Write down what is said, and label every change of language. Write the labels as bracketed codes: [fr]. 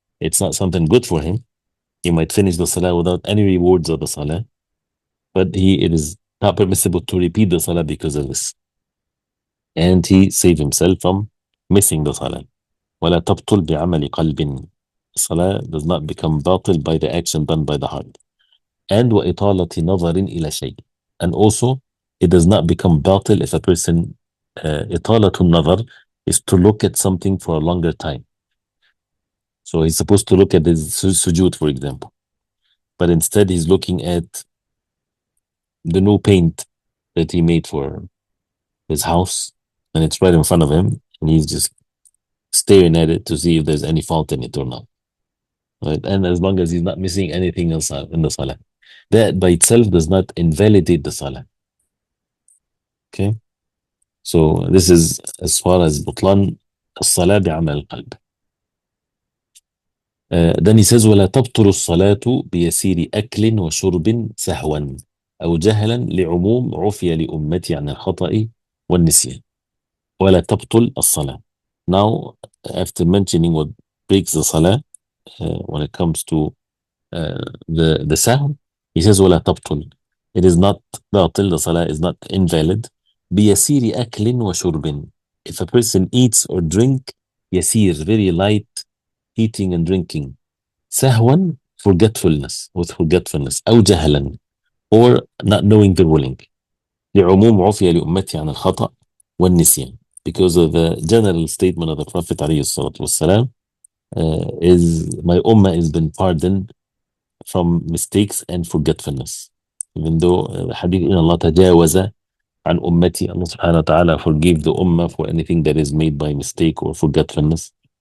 [en] It's not something good for him. He might finish the salah without any rewards of the salah, but it is not permissible to repeat the salah because of this. And he saved himself from missing the salah. [ar] ولا تبطل بعمل قلب. [en] Salah does not become batil by the action done by the heart. And [ar] وإطالة نظر إلى شيء. [en] And also, it does not become batil if a person [ar] إطالة النظر [en] is to look at something for a longer time. So he's supposed to look at his sujood, for example, but instead he's looking at the new paint that he made for his house, and it's right in front of him, and he's just staring at it to see if there's any fault in it or not. Right? And as long as he's not missing anything else in the salah, that by itself does not invalidate the salah. Okay, so this is as far as [ar] بطلان الصلاة بعمل القلب. [en] Then he says [ar] ولا تبطل الصلاة بيسير أكل وشرب سهوا أو جهلا لعموم عفي لأمتي عن الخطأ والنسيان. ولا تبطل الصلاة. [en] Now, after mentioning what breaks the salah when it comes to the sahw, he says [ar] ولا تبطل. [en] It is not باطل, the salah is not invalid. [ar] بيسير أكل وشرب. [en] If a person eats or drink, [ar] يسير, [en] very light eating and drinking. [ar] سهوا, [en] forgetfulness, with forgetfulness. [ar] أو جهلا, [en] or not knowing the ruling. [ar] لعموم عفي لأمتي عن الخطأ والنسيان. [en] Because of the general statement of the Prophet [ar] عليه الصلاة والسلام, [en] is my ummah has been pardoned from mistakes and forgetfulness. Even though the hadith in Allah [ar] تجاوز عن أمتي, [en] Allah subhanahu wa ta'ala forgive the ummah for anything that is made by mistake or forgetfulness.